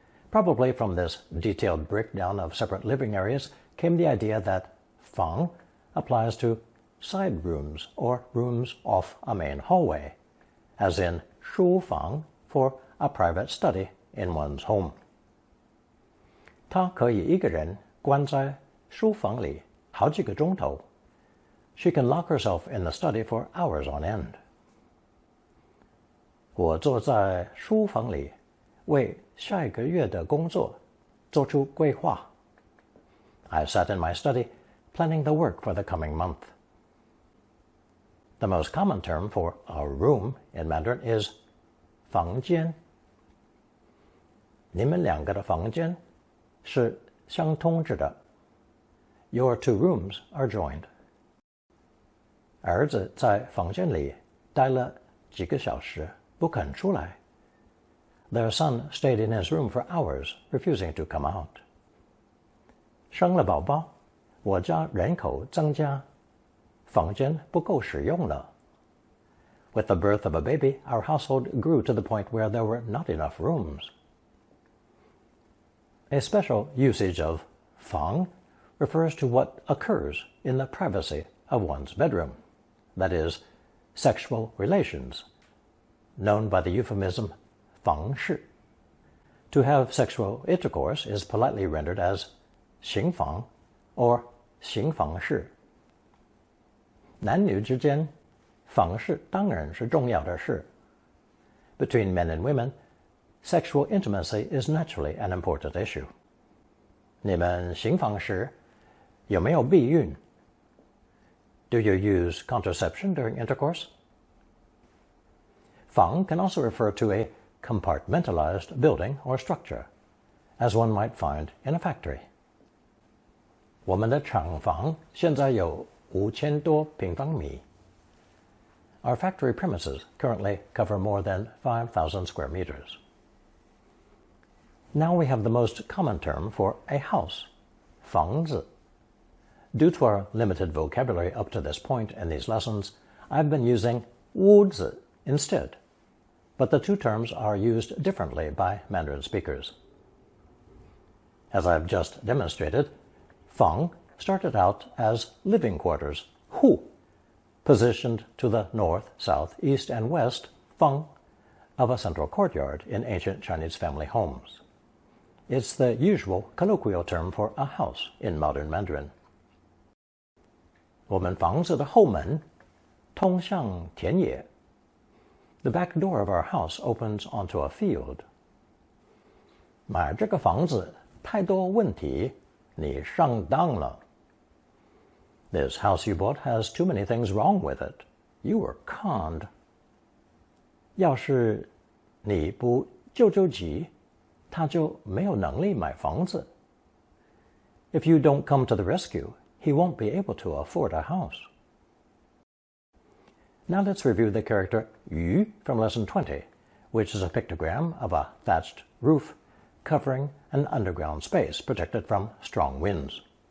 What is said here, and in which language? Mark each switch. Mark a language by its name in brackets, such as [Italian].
[English] Probably from this detailed breakdown of separate living areas came the idea that fang applies to side rooms or rooms off a main hallway, as in shu fang for a private study in one's home. [Chinese] 她可以一个人关在书房里好几个钟头. [English] She can lock herself in the study for hours on end. [Chinese] 我坐在书房里为下一个月的工作做出规划. [English] I sat in my study planning the work for the coming month. The most common term for a room in Mandarin is 房间. [Chinese] 你们两个的房间是相通着的. [English] Your 2 rooms are joined. [Chinese] 儿子在房间里待了几个小时不肯出来. [English] Their son stayed in his room for hours, refusing to come out. [Chinese] 生了宝宝，我家人口增加，房间不够使用了. [English] With the birth of a baby, our household grew to the point where there were not enough rooms. A special usage of fang refers to what occurs in the privacy of one's bedroom, that is, sexual relations, known by the euphemism 房事. To have sexual intercourse is politely rendered as 行房 or 行房事. [Chinese] 男女之间，房事当然是重要的事. [English] Between men and women, sexual intimacy is naturally an important issue. [Chinese] 你们行房时有没有避孕? [English] Do you use contraception during intercourse? Fang can also refer to a compartmentalized building or structure, as one might find in a factory. [Chinese] 我们的厂房现在有5000多平方米. [English] Our factory premises currently cover more than 5,000 square meters. Now we have the most common term for a house, 房子. Due to our limited vocabulary up to this point in these lessons, I've been using 屋子 instead, but the 2 terms are used differently by Mandarin speakers. As I've just demonstrated, fang started out as living quarters, hu, positioned to the north, south, east, and west, feng, of a central courtyard in ancient Chinese family homes. It's the usual colloquial term for a house in modern Mandarin. [Chinese] 我们房子的后门通向田野. [English] The back door of our house opens onto a field. [Chinese] 买这个房子太多问题，你上当了. [English] This house you bought has too many things wrong with it. You were conned. [Chinese] 要是你不救救急，他就没有能力买房子. [English] If you don't come to the rescue, he won't be able to afford a house. Now let's review the character yu from lesson 20, which is a pictogram of a thatched roof covering an underground space protected from strong winds.